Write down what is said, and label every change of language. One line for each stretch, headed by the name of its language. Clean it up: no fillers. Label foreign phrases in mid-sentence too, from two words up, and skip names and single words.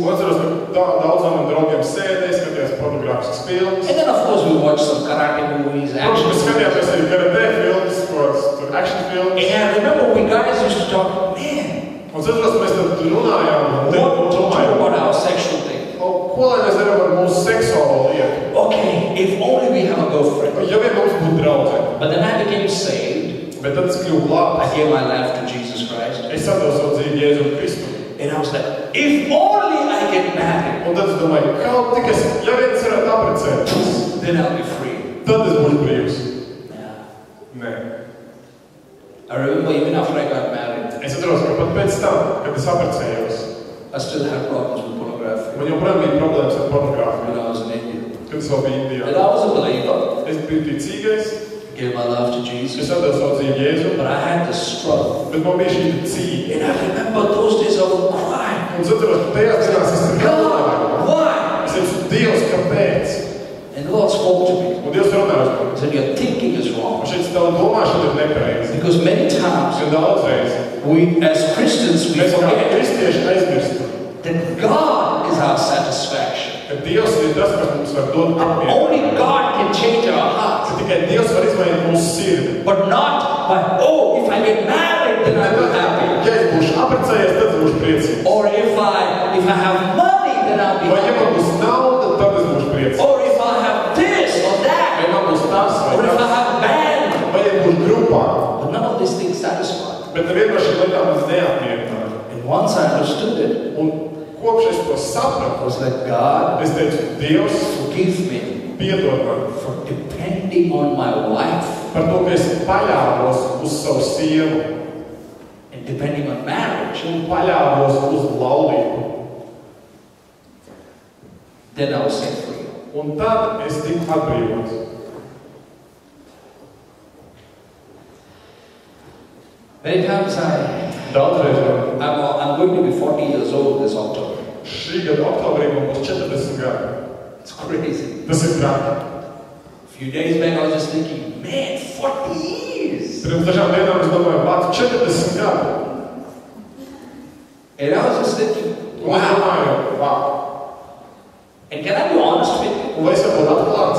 Latvian: Un atceros, ka daudzām man draugiem sēdēja, skatījās pornogrāfiskas filmas.
English: And then of course we watched some karate movies,
Latvian: Protams,
English: action
Latvian: mēs
English: movies.
Latvian: skatījāmies arī karate filmas, kaut action filmas.
English: And I remember we guys used to talk, man,
Latvian: Un es atceros, mēs tad runājām un
English: what to do
Latvian: domājām,
English: about our sexual thing?
Latvian: ko lai mēs darām ar mūsu seksuālo lietu.
English: Okay, if only we have a girlfriend.
Latvian: Ja vien mums būtu draudzene.
English: But then I became saved.
Latvian: Bet tad es kļuvu
English: I
Latvian: klāts.
English: gave my life to Jesus Christ.
Latvian: Es atdevu savu dzīvi Jēzum Kristu.
English: And I was like, if only I get married,
Latvian: Un tad es domāju, kaut tik es, ja vien es varētu apprecēties,
English: then I'll be free.
Latvian: tad es būšu brīvs.
English: Yeah.
Latvian: Nē.
English: I remember even after I got married,
Latvian: Es atceros, ka pat pēc tam, kad es apprecējos,
English: I still had problems with pornography
Latvian: man joprojām bija problēmas ar pornogrāfiju,
English: when I was in India.
Latvian: kad es vēl biju Indijā.
English: And I was a believer,
Latvian: Es biju ticīgais,
English: gave my life to
Latvian: es
English: Jesus,
Latvian: atdevu savu dzīvi Jēzum,
English: but I had this struggle.
Latvian: bet man bija šī cīņa.
English: And I remember those days I would cry.
Latvian: Un es atceros, ka tajās dienās es tur
English: God,
Latvian: runāju.
English: why?
Latvian: Es teicu, Dievs, kāpēc?
English: And the Lord spoke to me.
Latvian: Un Dievs runāja uz mani.
English: He said, your thinking is wrong.
Latvian: Un šeit tava domāšana ir nepareiza.
English: Because many times,
Latvian: Jo daudzreiz
English: we as Christians, we
Latvian: mēs kā
English: forget
Latvian: kristieši aizmirstam,
English: that God is our satisfaction.
Latvian: ka Dievs ir tas, kas mums var dot apmieru.
English: Only God can change our hearts.
Latvian: Ka tikai Dievs var izmainīt mūsu sirdi.
English: But not by, oh, if I get married, then I'll be happy.
Latvian: Ja es būšu apprecējies, tad es būšu priecīgs.
English: Or if I have money, then I'll be
Latvian: Vai ja man
English: happy.
Latvian: būs nauda, tad es būšu priecīgs.
English: Or if I have this or
Latvian: Vai
English: that.
Latvian: man būs tas vai
English: Or if I
Latvian: tas.
English: have band.
Latvian: Vai ja būšu grupā.
English: But none of these things satisfy.
Latvian: Bet neviena no šīm lietām man neapmierināja.
English: And once I understood it,
Latvian: Un kopš es to
English: I
Latvian: sapratu,
English: was like, God,
Latvian: es teicu, Dievs,
English: forgive me
Latvian: piedod man
English: for depending on my wife
Latvian: par to, ka es paļāvos uz savu sievu
English: and depending on marriage.
Latvian: un paļāvos uz laulību.
English: Then I was set free.
Latvian: Un tad es tiku atbrīvots.
English: Many times
Latvian: Daudzreiz
English: I'm going to be 40 years old this October.
Latvian: šī gada oktobrī man būs 40 gadi.
English: It's crazy.
Latvian: Tas ir traki.
English: A few days back I was just thinking, man, 40 years.
Latvian: Pirms dažām dienām es domāju, vāc 40 gadi.
English: And I was just thinking,
Latvian: Un es domāju, vā.
English: And can I be honest with you?
Latvian: Un lai es varu būt atklāts,